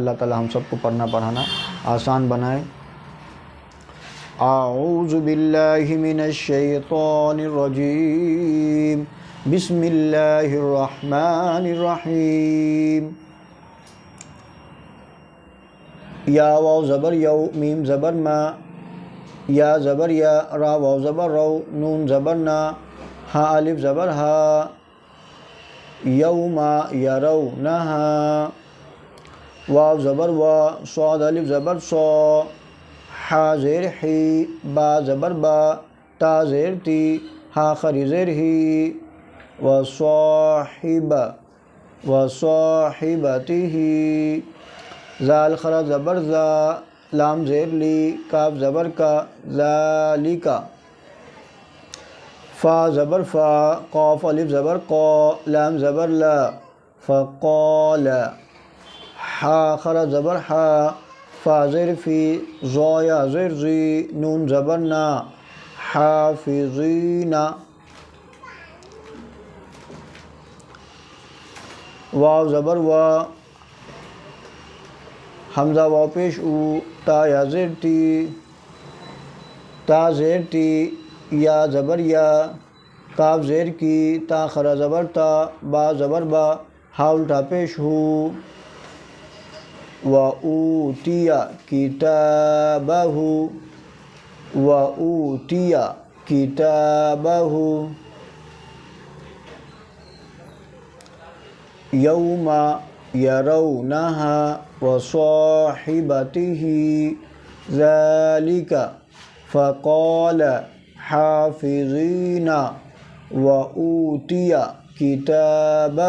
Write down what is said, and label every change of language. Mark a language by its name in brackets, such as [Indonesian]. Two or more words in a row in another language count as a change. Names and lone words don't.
[Urdu] اللہ تعالی ہم سب کو پڑھنا پڑھانا آسان بنائے۔ [Arabic] اعوذ باللہ من الشیطان الرجیم، بسم اللہ الرحمن الرحیم۔ [Urdu] یا واو زبر یو، میم زبر ما، یا زبر یا، را واو زبر رو، نون زبر نا، ہا الف زبر ہا، [Arabic] یوما یرونہا، [Urdu] واو زبر وا، صاد الف زبر صا، حا زیر حی، با زبر با، تا زیر تی، ہا خری زیر ہی، [Arabic] وصاحب وصاحبتہ، [Urdu] زال خرا زبر زا، لام زیر لی، کاف زبر کا، ذالکا، فا زبر فا، قاف الف زبر قا، لام زبر لا، فقال، حا خرا زبر حا، فا زیر فی، زایا زیر زی، نون زبر نا، حافظین، واو زبر وا، حمزہ واو پیش او، تا یا زیر تی، تا زیر تی، یا زبر یا، کاف زیر کی، تا خرا زبر تا، با زبر با، ہا الٹا پیش ہو، [Arabic] و اوتیا کتابہ، و اوتیا کتابہ، یوم یرونہا وصاحبتہ، ذالک، فقال حافظین، وأوتی کتابہ۔